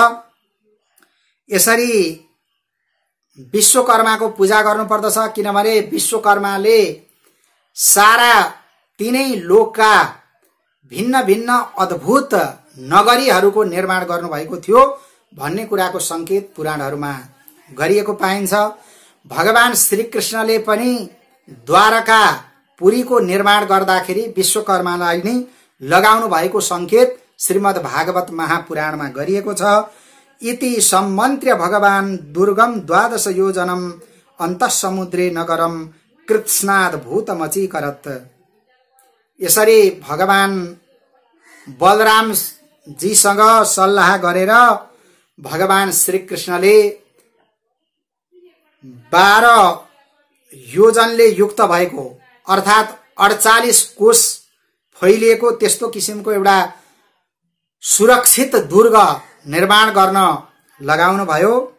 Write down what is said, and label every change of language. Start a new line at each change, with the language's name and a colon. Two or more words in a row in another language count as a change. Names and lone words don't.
Nepali: यसरी विश्वकर्माको पूजा गर्नुपर्दछ, किनभने विश्वकर्माले सारा तीनै लोकका भिन्न भिन्न अद्भुत नगरीहरूको निर्माण गर्नुभएको थियो भन्ने कुराको संकेत पुराणहरूमा गरिएको पाइन्छ। भगवान श्रीकृष्णले पनि द्वारकापुरीको निर्माण गर्दाखेरि विश्वकर्मालाई नै लगाउनु भएको संकेत श्रीमद् भागवत महापुराणमा गरिएको छ।
Sanskrit: इति सम्मन्त्र्य भगवान दुर्गम 12 योजनम अन्तः समुद्रे नगरम कृत्स्नाद भूतमचीकरत।
Nepali: यसरी भगवान बलराम जीसँग सल्लाह गरेर भगवान श्रीकृष्णले 12 योजनले युक्त भएको अर्थात 48 कोश फैलिएको त्यस्तो किसिमको एउटा सुरक्षित दुर्ग निर्माण गर्न लगाउनु भयो।